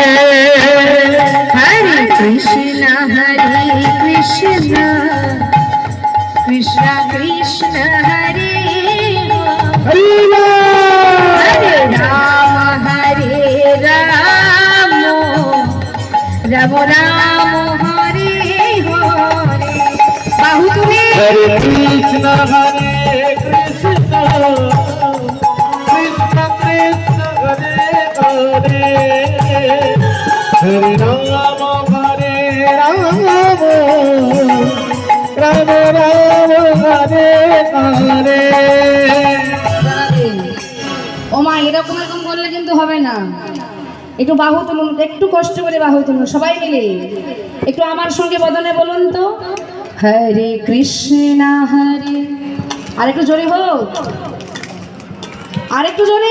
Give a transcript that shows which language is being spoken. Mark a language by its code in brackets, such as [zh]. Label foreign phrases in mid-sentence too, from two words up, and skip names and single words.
[sa] हरे कृष्ण, कृष्ण कृष्ण, हरे Hare हरे राम, राम राम, हरे हरे. [bn] বাহু তুলে [sa] हरे कृष्ण, कृष्ण कृष्ण, हरे हरे, हरे राम, राम राम, हरे हरे. [bn] ও মা, এরকম করলে কিন্তু হবে না। একটু বাহু তুলুন, একটু কষ্ট করে বাহু তুলুন সবাই মিলে। একটু আমার সঙ্গে বদনে বলুন তো, [sa] हरे कृष्ण हरे। [bn] আর একটু জোরে হোক, আর একটু জোরে।